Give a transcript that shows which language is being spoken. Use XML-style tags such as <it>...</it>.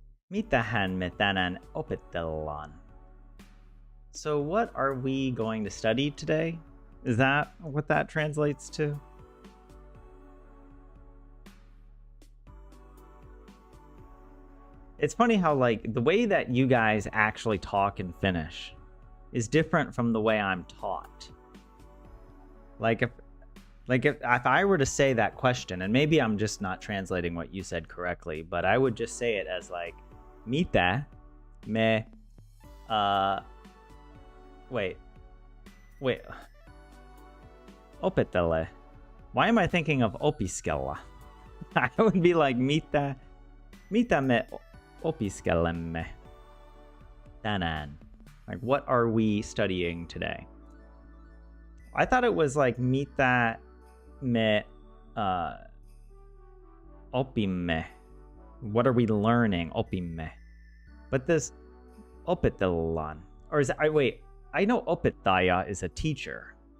<fi>Mitähän me tänään opetellaan?</fi> <en>So what are we going to study today? Is that what that translates to? It's funny how, like, the way that you guys actually talk in Finnish is different from the way I'm taught. Like, if I were to say that question, and maybe I'm just not translating what you said correctly, but I would just say it as, like,</en> <fi>mitä me,</fi> <en>wait, opetelle. Why am I thinking of opiskella? I would be like,</en> <fi>mitä me opiskelemme tänään?</fi> <en>Like, what are we studying today? I thought it was like,</en> <fi>mitä me opimme.</fi> <en>What are we learning? Opimme. But this opetellaan, or is that, wait, I know opettaja is a teacher.</en>